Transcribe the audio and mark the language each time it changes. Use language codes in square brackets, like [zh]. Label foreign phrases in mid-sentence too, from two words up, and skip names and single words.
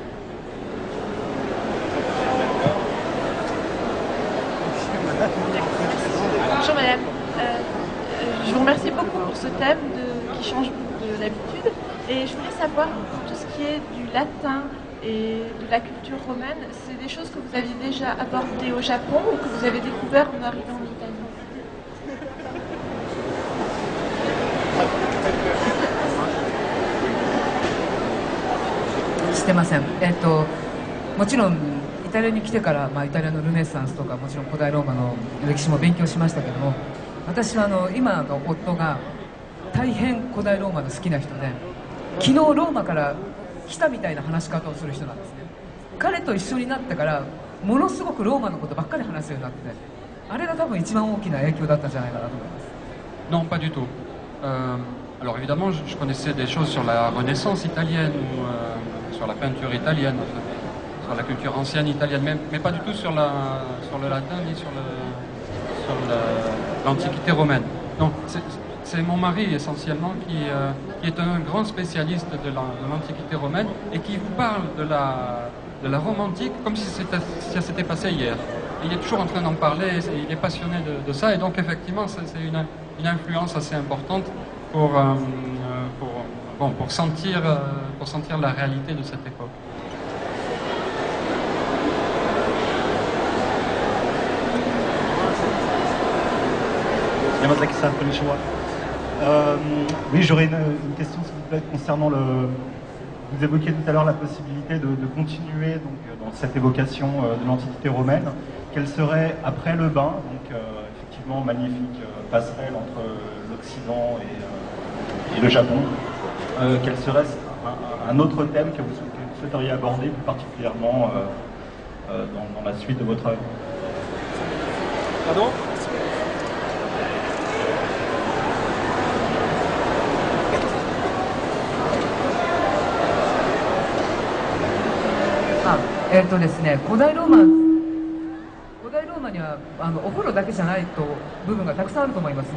[fr] Bonjour madame, je vous remercie beaucoup pour ce thème qui change de l'habitude, et je voulais savoir pour tout ce qui est du latin et de la culture romaine, c'est des choses que vous aviez déjà abordées au Japon ou que vous avez découvert en arrivant en Italie? [ja] してません。もちろんイタリアに来てから、イタリアのルネサンスとかもちろん古代ローマの歴史も勉強しましたけども、私は今の夫が大変古代ローマの好きな人で、昨日ローマから来たみたいな話し方をする人なんですね。彼と一緒になってからものすごくローマのことばっかり話すようになって、あれが多分一番大きな影響だったんじゃないかなと思います。 [fr] Non, pas du tout. Alors évidemment, je connaissais des choses sur la Renaissance italienne ou sur la peinture italienne. sur la culture ancienne italienne, mais pas du tout sur le latin ni sur l'Antiquité romaine. Donc c'est mon mari essentiellement qui est un grand spécialiste de l'Antiquité romaine et qui vous parle de la Rome antique comme si ça s'était passé hier. Il est toujours en train d'en parler, il est passionné de ça, et donc effectivement c'est une influence assez importante pour sentir la réalité de cette époque. [ja] Yamazaki-san, konnichiwa. [fr] Oui, j'aurais une question, s'il vous plaît, concernant vous évoquiez tout à l'heure la possibilité de continuer donc, dans cette évocation de l'Antiquité romaine. Quelle serait, après le bain, donc effectivement magnifique passerelle entre l'Occident et le Japon, quel serait un autre thème que vous souhaiteriez aborder plus particulièrement dans la suite de votre œuvre? Pardon? [ja] ですね、古代ローマにはお風呂だけじゃない部分がたくさんあると思います。